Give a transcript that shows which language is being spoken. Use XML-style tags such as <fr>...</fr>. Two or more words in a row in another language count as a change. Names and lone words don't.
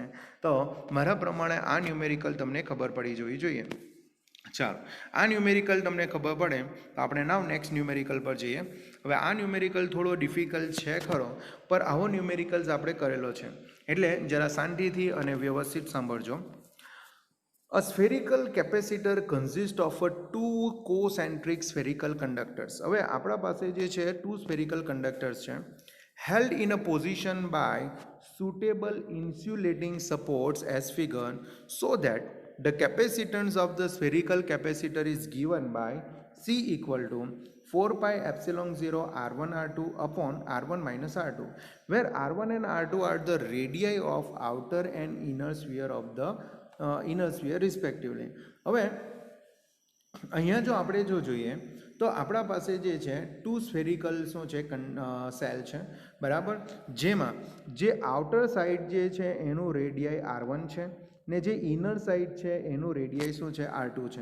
<gu>તો મારા પ્રમાણે આ ન્યુમેરિકલ તમને ખબર પડી જવી જોઈએ. ચાલો, આ ન્યુમેરિકલ તમને ખબર પડે તો આપણે</gu> <en>now next numerical</en> <gu>પર જઈએ. હવે આ ન્યુમેરિકલ થોડો ડિફિકલ્ટ છે ખરો, પર આવો ન્યુમેરિકલ્સ આપણે કરેલો છે એટલે જરા શાંતિથી અને વ્યવસ્થિત સાંભળજો.</gu> <en>A spherical capacitor consists of two concentric spherical conductors.</en> <gu>હવે આપણા પાસે જે છે</gu> <en>two spherical conductors છે, held in a position by suitable insulating supports as figure, so that the capacitance of the spherical capacitor is given by C equal to 4 pi epsilon 0 R1 R2 upon R1 minus R2, where R1 and R2 are the radii of outer and inner sphere of the inner sphere respectively.</en> <gu>હવે અહીંયા જો આપણે જો જોઈએ તો આપણા પાસે જે છે</gu> <en>two spherical</en> <gu>શું છે, સેલ છે બરાબર, જેમાં જે</gu> <en>outer side</en> <gu>જે છે એનું રેડિયાઈ R1 છે ને જે</gu> <en>inner side</en> <gu>છે એનું રેડિયાઈ શું છે, R2 છે.</gu>